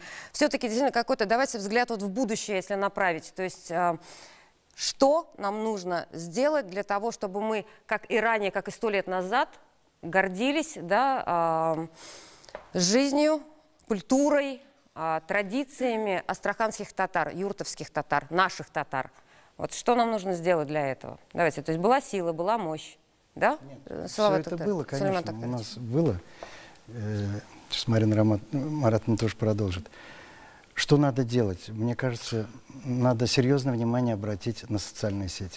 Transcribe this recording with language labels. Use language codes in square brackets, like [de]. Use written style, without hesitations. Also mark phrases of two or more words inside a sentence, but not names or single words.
[ru] Все-таки действительно какой-то, давайте взгляд вот в будущее, если направить. То есть Что нам нужно сделать для того, чтобы мы, как и ранее, как и 100 лет назад, гордились, да, жизнью, культурой, традициями астраханских татар, юртовских татар, наших татар? Вот что нам нужно сделать для этого? Давайте, то есть была сила, была мощь, да? Нет, все это было, конечно, у нас было. Сейчас Марина Маратовна тоже продолжит. Что надо делать? Мне кажется, надо серьезное внимание обратить на социальные сети.